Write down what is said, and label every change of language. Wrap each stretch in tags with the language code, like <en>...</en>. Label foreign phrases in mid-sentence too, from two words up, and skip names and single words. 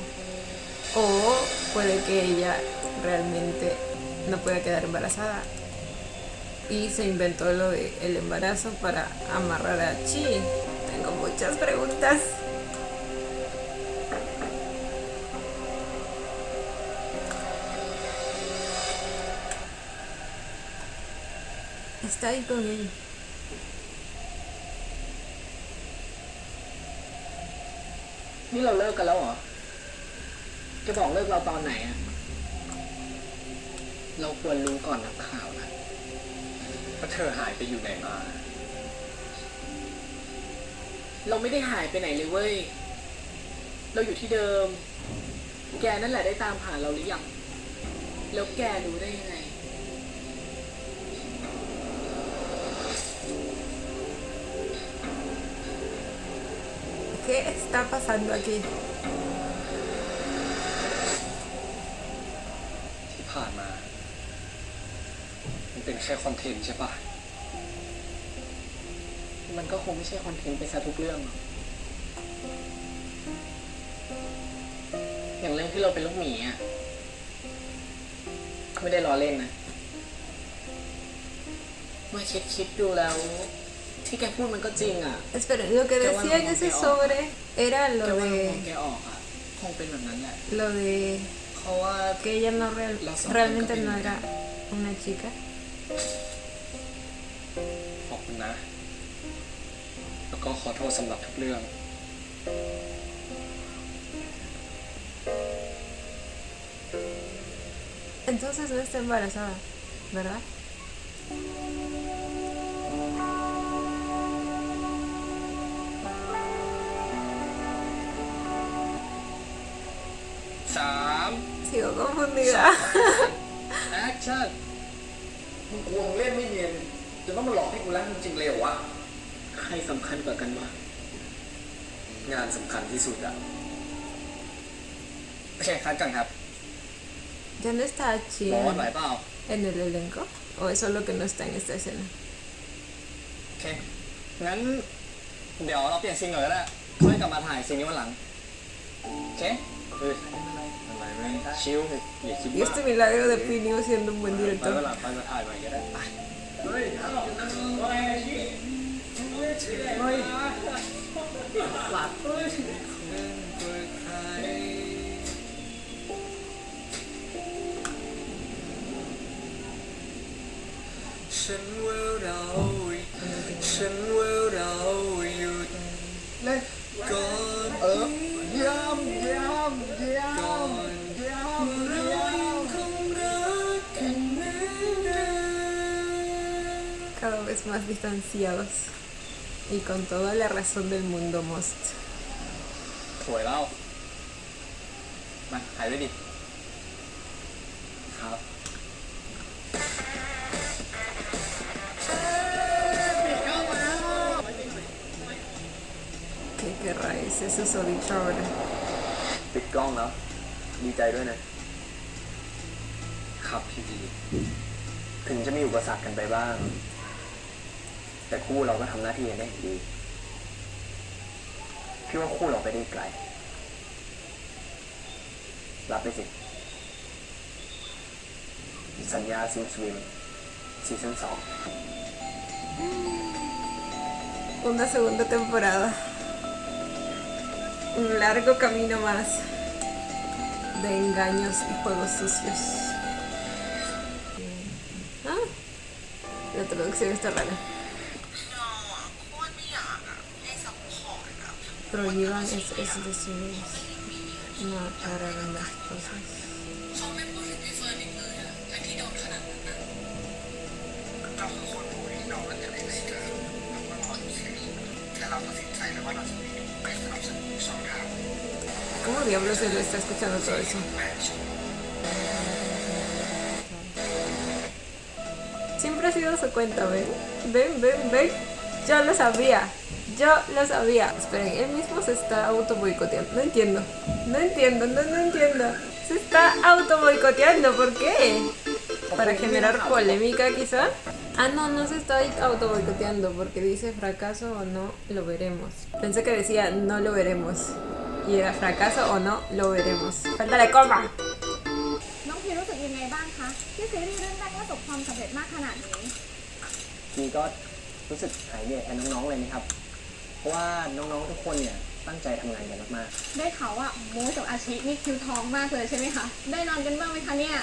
<es>O puede que ella realmente no pueda quedar embarazada y se inventó lo del embarazo para amarrar a Chi. Tengo muchas preguntas. Está ahí con él.</es> <th>นี่เราเลิกกันแล้วเหรอแกบอกเลิกเราตอนไหนอะเราควรรู้ก่อนนักข่าวนะ ว่าเธอหายไปอยู่ไหนมา เราไม่ได้หายไปไหนเลยเว้ยเราอยู่ที่เดิม แกนั่นแหละได้ตามหาเราหรือยังแล้วแกรู้ได้ยังไง</th> <es>¿Qué está pasando aquí?</es> <th>ที่ผ่านมา มันเป็นแค่คอนเทนต์ใช่ปะ มันก็คงไม่ใช่คอนเทนต์ไปซะทุกเรื่องหรอกอย่างเรื่องที่เราเป็นลูกหมีอ่ะไม่ได้ล้อเล่นนะมาคิดดูแล้ว ที่แกพูดมันก็จริงอ่ะ</th> <es>Espera, lo que decía en ese sobre era</es> <th>แกว่ามองแกออกอ่ะคงเป็นแบบนั้นแหละ</th> <es>lo de</es> <th>เพราะว่า</th> <es>que ella no realmente no era una chica.</es> <th>ขอบคุณนะ แล้วก็ขอโทษสำหรับทุกเรื่อง</th> <es>Entonces no está embarazada, ¿verdad? 3 Sigo confundida.</es> <th>แอคชั่น มึงกลัวมึงเล่นไม่เนียนจะต้องมาหลอกให้กูรักมึงจริงเลยวะ ใครสำคัญกว่ากันวะ งานสำคัญที่สุดอะโอเคคัดก่อนครับ</th> <es>¿Ya no está Chi</es> <th>บอสไหวเปล่า</th> <es>en el elenco? ¿O es solo que no está en esta escena?</es> <th>โอเค งั้น เดี๋ยวเราเปลี่ยนซีนก่อนก็ได้ค่อยกลับมาถ่ายซีนนี้วันหลัง โอเคชิลอย่าคิด</th> <es>Y</es> <th>มาก</th> <es>este milagro de Pinio siendo un buen</es> <th>ไป</th> <es>director.</es> <th>วันหลังไปมาถ่ายใหม่ก็ได้ไปเฮ้ยหลับเฮ้ย ฉันว่าเราหยุดเล่นก่อนย้ำก่อนเรายังคงรักกันเหมือนเดิม</th> <es>Cada vez más distanciados. Y con toda la razón del mundo, Most.</es> <th>สวยแล้วมาหายไปดิครับ</th> <es>¿Qué querrá ese susodicho ahora?</es> <th>ปิดกล้องแล้ว ดีใจด้วยนะ ครับพี่ดี ถึงจะมีอุปสรรคกันไปบ้าง แต่คู่เราก็ทำหน้าที่กันได้ดี คพี่ว่าคู่เราไปได้ไกล รับไปสิ สัญญาซิมสวิมซีซั่น2</th> <es>Una segunda temporada. Un largo camino más de engaños y juegos sucios. Ah, la traducción está rara. Prohíban es decir, no aclararon las cosas.</es> <th>เขาไม่พูดถึงพี่เฟิร์นอีกเลยอะทั้งที่โดนขนาดนั้นนะ เราคือคนรู้ที่น้องมันจะได้ไม่เจอเราก็รออยู่แค่นี้แต่เราตัดสินใจแล้วว่าเราจะไปสนับสนุนช่องทาง</th> <es>¿Cómo diablos él está escuchando todo eso? Siempre ha sido su cuenta, ¿ven? ¿Ven? Yo lo sabía. Esperen, él mismo se está auto boicoteando. No entiendo. Se está auto boicoteando. ¿Por qué? ¿Para generar polémica quizá? Ah, no se está auto boicoteando porque dice fracaso o no lo veremos. Pensé que decía no lo veremos. Y era fracaso o no lo veremos. Falta la coma.</es> <th>น้องพีรู้สึกยังไงบ้างคะที่ซีรีส์เรื่องแรกประสบความสำเร็จมากขนาดนี้ พี่ก็รู้สึกหายเหนื่อยแทนน้องๆเลยนะครับ เพราะว่าน้องๆทุกคนเนี่ยตั้งใจทำงานกันมาก ได้ข่าวว่าโมกับอาชินี่คิวทองมากเลยใช่ไหมคะ ได้นอนกันบ้างไหมคะเนี่ย</th>